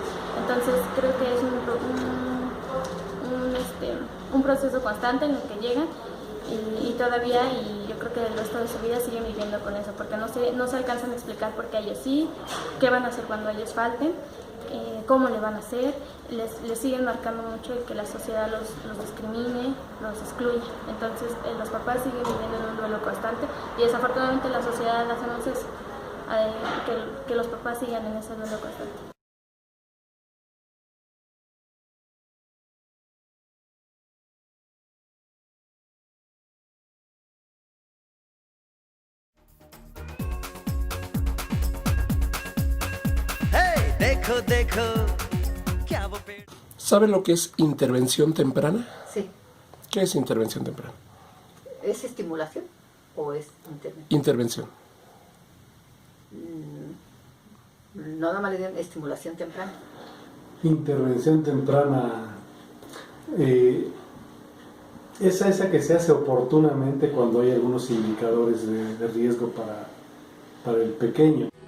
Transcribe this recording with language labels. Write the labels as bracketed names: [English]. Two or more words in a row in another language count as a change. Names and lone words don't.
[Spanish] Entonces creo que es un proceso constante en el que llegan y todavía, y yo creo que el resto de su vida siguen viviendo con eso, porque no se alcanzan a explicar por qué a ellos sí, qué van a hacer cuando ellos falten, cómo le van a hacer, les siguen marcando mucho el que la sociedad los discrimine, los excluya. Entonces los papás siguen viviendo en un duelo constante y desafortunadamente la sociedad hacemos eso, que los papás sigan en ese duelo constante. [Hindi] Hey, देखो देखो क्या वो पेड़. [Spanish] ¿Saben lo que es intervención temprana? Sí. ¿Qué es intervención temprana? ¿Es estimulación o es intervención? Intervención. No, nada más le dieron estimulación temprana. Intervención temprana es esa que se hace oportunamente cuando hay algunos indicadores de riesgo para el pequeño.